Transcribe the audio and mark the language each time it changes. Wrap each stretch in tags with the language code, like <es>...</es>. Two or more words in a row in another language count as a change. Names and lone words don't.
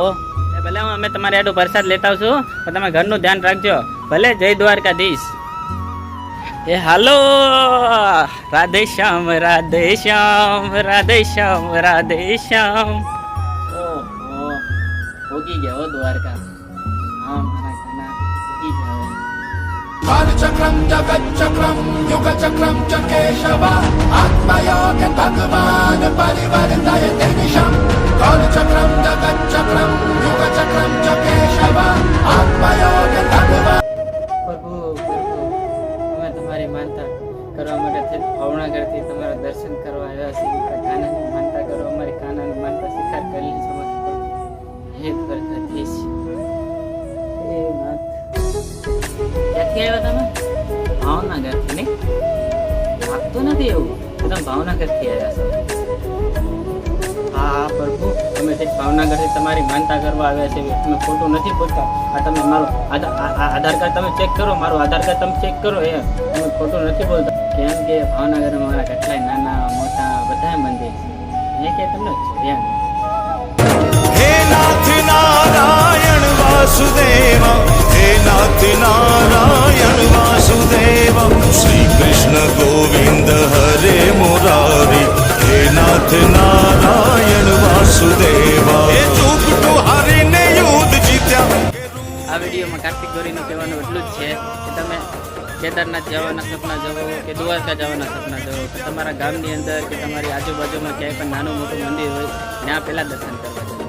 <gu>ભલે અમે તમારી આડું પ્રસાદ લેતા આવશું, પણ તમે ઘરનું ધ્યાન રાખજો ભલે. જય દ્વારકાધીશ. એ હાલો, રાધે શ્યામ રાધે શ્યામ રાધે શ્યામ રાધે શ્યામ. ઓહો, ભોગી ગયા હો દ્વારકા. હા મારા કાના ભોગી ગયા.</gu> <sa>कालचक्रं जगच्चक्रं युगचक्रं च केशव आत्मयोग भगवान् परिवर्तयते निशम् कालचक्रं जगच्चक्रं युगचक्रं च केशव आत्मयोग भगवान्.</sa> <gu>પ્રભુ અમે તમારી માનતા કરવા માટે ભાવનગરથી તમારા દર્શન કરવા આવ્યા છીએ. મારા કાનાની માનતા કરો. અમારી કાનાની માનતા સ્વીકાર કરી લીધી. હે દ્વારકાધીશ. હે નાથ. ક્યાંથી આવ્યા તમે? ભાવનગરથી નહીં? લાગતું નથી એવું કે તમે ભાવનગરથી આવ્યા છો. હા પ્રભુ, અમે ભાવનગરથી તમારી માનતા કરવા આવ્યા છે. તમે ખોટું નથી બોલતા. આ તમે મારું આધાર કાર્ડ તમે ચેક કરો. મારું આધાર કાર્ડ તમે ચેક કરો. એ તમે ખોટું નથી બોલતા. કેમ કે ભાવનગરમાં મારા કેટલાય નાના મોટા બધા મંદિર છે. એ કે તમને ધ્યાન.</gu> <sa>हे नाथ नारायण वासुदेव, हे नाथ नारायण वासुदेव, श्री कृष्ण गोविंद हरे मुरारी, हे नाथ नारायण वासुदेव. हे चूक टू हरि ने युद्ध जीत्या.</sa> <gu>આ વિડીયોમાં કાર્તિક ગોરીનું કહેવાનું એટલું જ છે કે તમે કેદારનાથ જવાના સપના જવો કે દ્વારકા જવાના સપના જવો કે તમારા ગામની અંદર કે તમારી આજુબાજુમાં ક્યાંય પણ નાનું મોટું મંદિર હોય ત્યાં પહેલાં દર્શન કરવા.</gu>